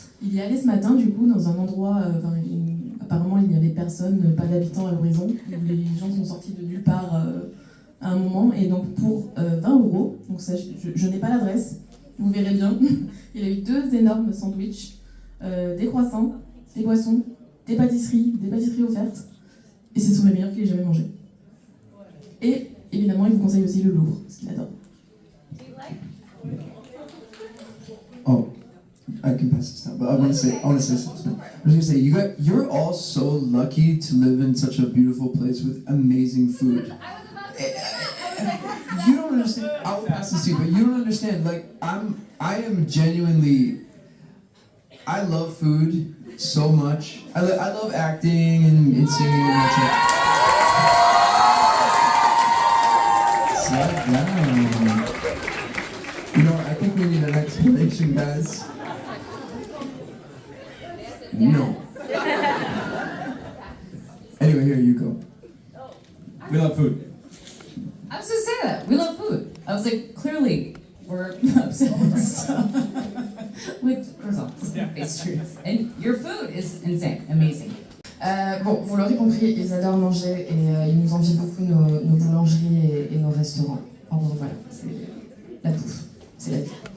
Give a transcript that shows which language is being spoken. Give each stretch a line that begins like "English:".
French: Il y allait ce matin du coup dans un endroit, apparemment il n'y avait personne, pas d'habitants à l'horizon, où les gens sont sortis de nulle part à un moment, et donc pour €20, donc ça, je n'ai pas l'adresse, vous verrez bien, il a eu 2 énormes sandwichs, des croissants, des boissons, des pâtisseries offertes, et ce sont les meilleurs qu'il ait jamais mangés. Et évidemment, il vous conseille aussi le Louvre, parce qu'il adore.
English: Oh, I can pass this down, but I want to say something. I was gonna say, you're all so lucky to live in such a beautiful place with amazing food. understand. I will pass this to you, but you don't understand. Like I am genuinely. I love food so much. I love acting and singing and that shit. Slow down. You know, I think we need an explanation, guys. No. Anyway, here you go. We love food. I was gonna say that. We love food. I was like, clearly, we're obsessed with croissants and pastries. And your food is insane, amazing.
French: Bon, vous l'aurez compris, ils adorent manger et ils nous envient beaucoup nos boulangeries et nos restaurants. En gros, voilà, c'est la bouffe, c'est la vie.